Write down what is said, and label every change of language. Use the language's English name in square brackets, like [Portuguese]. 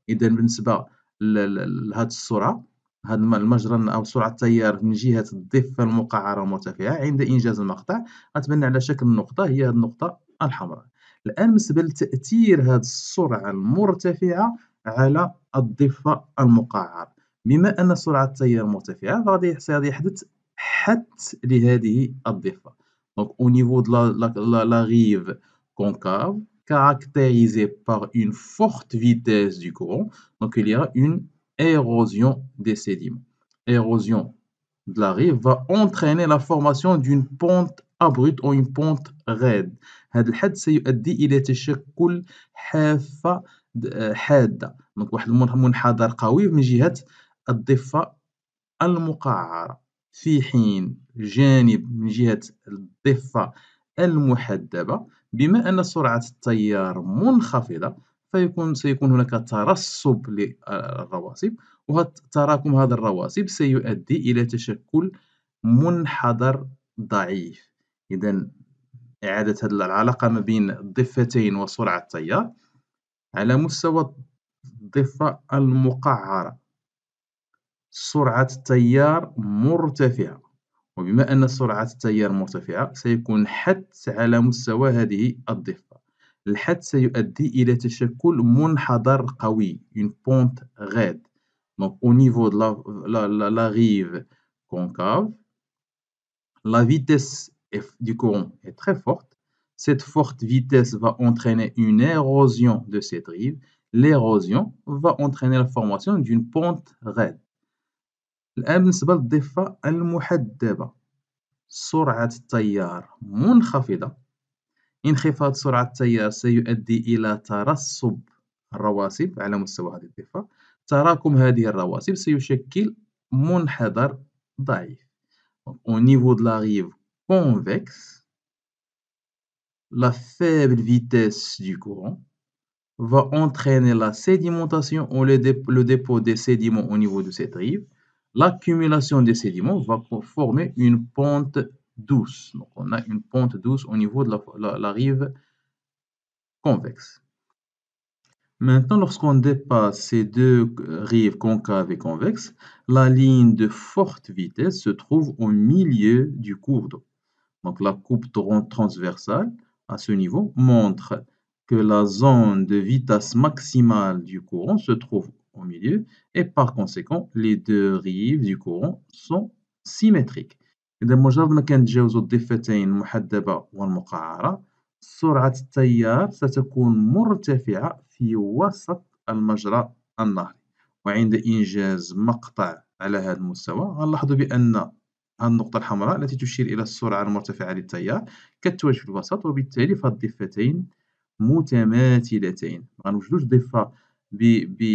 [Arabic] إذا بالنسبة لهذه السرعة هذا المجرى أو سرعة التيار من جهة الضفة المقعرة المرتفعة عند إنجاز المقطع غتبان على شكل النقطة هي هذه النقطة الحمراء. الآن بالنسبة لتأثير هذه السرعة المرتفعة على الضفة المقعرة. بما أن سرعة التيار مرتفعة فغادي يحدث حت لهذه الضفة. [French] Donc au niveau de la rive concave caractérisée par une forte vitesse du courant, donc il y a une érosion des sédiments. Érosion de la rive va entraîner la formation d'une pente abrupte ou une pente raide. [Arabic] هذا الحد سيؤدي إلى تشكل حافة حادة. donc واحد المنحدر قوي من جهة الضفة المقعرة في حين جانب من جهة الضفة المحدبة. بما أن سرعة التيار منخفضة سيكون هناك ترسب للرواسب وتراكم هذا الرواسب سيؤدي إلى تشكل منحدر ضعيف. إذا إعادة هذه العلاقة ما بين الضفتين وسرعة التيار على مستوى الضفة المقعرة سرعة التيار مرتفعة وبما أن سرعة التيار مرتفعة سيكون حد على مستوى هذه الضفة. الحد سيؤدي إلى تشكل منحدر قوي une pente raide. [French] Donc au niveau de la rive concave la vitesse du courant est très forte. Cette forte vitesse va entraîner une érosion de cette rive. L'érosion va entraîner la formation d'une pente raide. [Arabic] الآن بالنسبة للضفة المحدبة سرعة التيار منخفضة. انخفاض سرعة التيار سيؤدي إلى ترسب الرواسب على مستوى هذه الضفة. تراكم هذه الرواسب سيشكل منحدر ضعيف. [French] Au niveau de la rive convexe, la faible vitesse du courant va entraîner la sédimentation ou le dépôt des sédiments au niveau de cette rive. L'accumulation des sédiments va former une pente douce. Donc, on a une pente douce au niveau de la rive convexe. Maintenant, lorsqu'on dépasse ces deux rives concaves et convexes, la ligne de forte vitesse se trouve au milieu du cours d'eau. Donc la coupe transversale à ce niveau montre que la zone de vitesse maximale du courant se trouve au milieu et par conséquent les deux rives du courant sont symétriques. [Arabic] إذا مجرد ما كنتجاوزوا الضفتين المحدبة والمقعرة سرعة التيار ستكون مرتفعة في وسط المجرى النهري، وعند إنجاز مقطع على هذا المستوى غنلاحظوا بأن هذه النقطة الحمراء التي تشير إلى السرعة المرتفعة للتيار كتواجد في الوسط، وبالتالي فالضفتين متماثلتين، مغنوجدوش ضفة ب